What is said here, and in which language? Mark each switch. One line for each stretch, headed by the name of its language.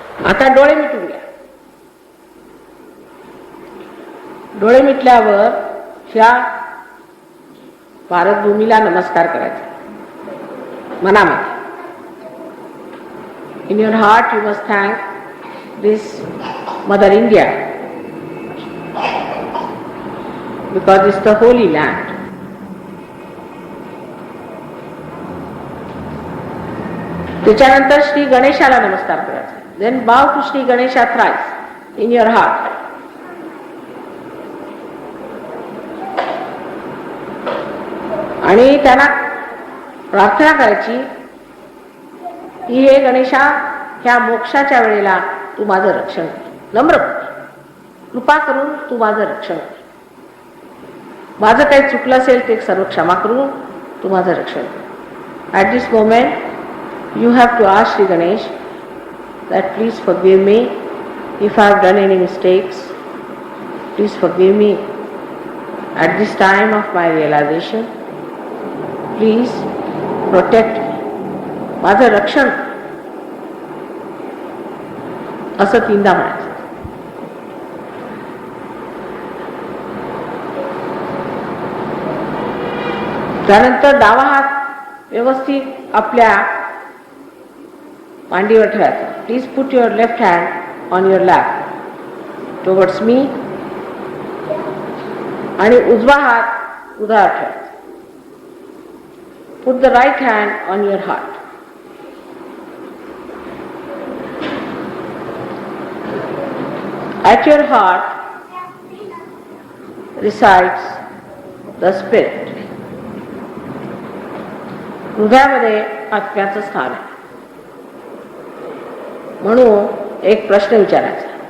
Marathi: आता डोळे मिटून घ्या. डोळे मिटल्यावर ह्या भारतभूमीला नमस्कार करायचा मनामध्ये.
English: In your heart you must thank this Mother India, because it's the holy land.
Marathi: त्याच्यानंतर श्री गणेशाला नमस्कार करायचा.
English: Then bow to Shri Ganesha thrice in your heart.
Marathi: आणि त्यांना प्रार्थना करायची की हे गणेशा, ह्या मोक्षाच्या वेळेला तू माझं रक्षण कर. नम्रपणे कृपा करून तू माझं रक्षण कर. माझं काही चुकलं असेल ते सर्व क्षमा करून तू माझं रक्षण कर.
English: At this moment you have to ask Shri Ganesh that please forgive me if I have done any mistakes. Please forgive me at this time of my realization. Please protect me.
Marathi: माझं रक्षण असं तीनदा म्हणायचं. त्यानंतर डावा हात व्यवस्थित आपल्या मांडीवर ठेवायचा.
English: please put your left hand on your lap towards me,
Marathi: आणि उजवा हात उधार ठेवायचा.
English: Put the right hand on your heart. At your heart resides the spirit.
Marathi: हृदयामध्ये आत्म्याचं स्थान आहे. म्हणून एक प्रश्न विचारायचा.